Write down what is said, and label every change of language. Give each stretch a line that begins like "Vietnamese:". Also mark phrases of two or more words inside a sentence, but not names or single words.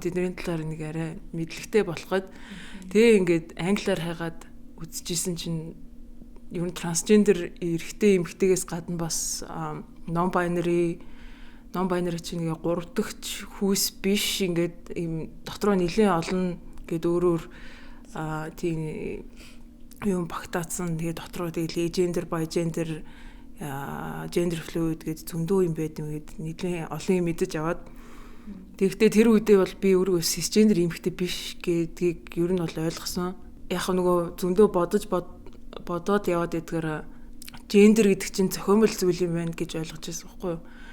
Mongolian: Тэдний талаар нэг арай мэдлэгтэй болоход тэгээ ингээд англиар хайгаад үзчихсэн чинь ер нь трансгендер эрэгтэй эмэгтэйгээс гадна бас
English: non binary
Mongolian: чинь ингээ 3 дахь хүүс биш ингээд юм дотроо нэлээд олон гээд өөрөөр тийм юм багтаацсан. Тэгээ дотроо тэгээ
English: gender bigender gender fluid
Mongolian: гэж зөндөө юм байд юм гээд нэлээд олон юм мэдэж аваад тэгвэл тэр үедээ бол би өөрөө cisgender эмэгтэй биш гэдгийг ер нь бол ойлгосон. Яг нөгөө зөндөө бодоод яваад идгээр gender гэдэг чинь зохиомжтой зүйл юм байна гэж ойлгож байсан байхгүй юу?